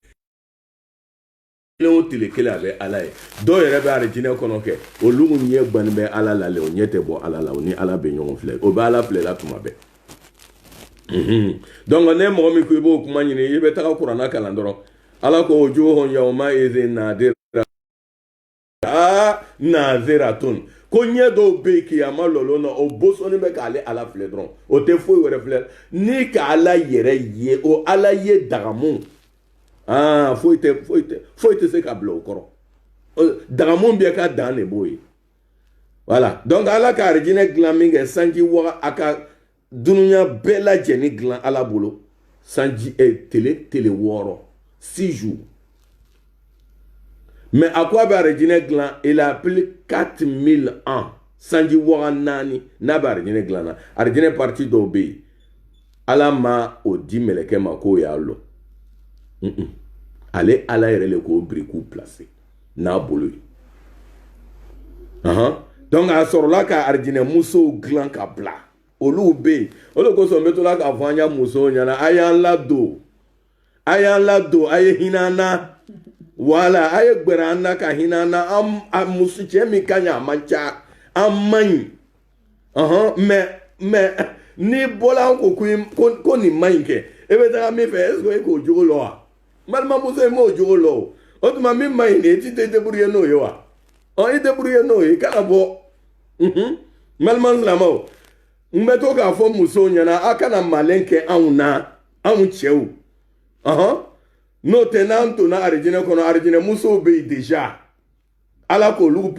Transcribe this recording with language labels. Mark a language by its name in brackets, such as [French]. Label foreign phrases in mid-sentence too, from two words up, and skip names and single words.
[Bambara] o tile kelen a bɛ ala ye dɔw yɛrɛ bɛ arijinɛ kɔnɔ kɛ olu ɲɛ gbannen bɛ ala la o ɲɛ tɛ bɔ ala la o ni ala bɛ ɲɔgɔn filɛ o bɛ ala filɛ la tuma bɛɛ donc ne mɔgɔ min ko i b'o kuma ɲini i bɛ taga kuranna kalan dɔrɔn ala ko [Arabic] وجوه يوم إذ ناضرة [Bambara] naziratun ko ɲɛ dɔw bɛ yen kiyama lɔlɔ na o bosɔnni bɛ k'ale ala filɛ dɔrɔn o tɛ foyi wɛrɛ filɛ ni ka ala yɛrɛ ye o ala ye dagamu foyi tɛ se ka bila o kɔrɔ dagamu bɛɛ ka dan de b'o ye [French] voilà donc [Bambara] ala ka arijinɛ dilan min kɛ sanji waga a ka dunuya bɛɛ lajɛlen dilan ala bolo sanji tele 6 6 jours mais a ko a bɛ arijinɛ dilan [French] il a appelé 4000 ans [Bambara] sanji waga 4 n'a bɛ arijinɛ dilan na arijinɛ parti dɔw bɛ yen ala ma o di mɛlɛkɛ ma k'o y'a lɔ ale ala yɛrɛ le k'o birikiw placer n'a bolo ye donc a sɔrɔla ka arijinɛ musow dilan ka bila olu bɛ yen o de kosɔn n bɛ to la k'a fɔ an ya musow ɲɛna a y'an ladon a ye hinɛ an na wala a ye gbɛrɛ an na ka hinɛ an na a muso cɛ min ka ɲi a man ca an man ɲi mais n'i bɔla an ko nin man ɲi kɛ e bɛ taga min fɛ [French] est ce que [Bambara] e k'o jogo lɔ wa balimamuso in m'o jogo lɔ o tuma min man ɲi de e ti tɛ débrouiller n'o ye wa i débrouiller n'o ye i kana bɔ balima silamɛw n bɛ to k'a fɔ musow ɲɛna a kana malen kɛ anw na anw cɛw n'o tɛ n'an donna arijinɛ kɔnɔ arijinɛ musow bɛ yen déjà ala k'olu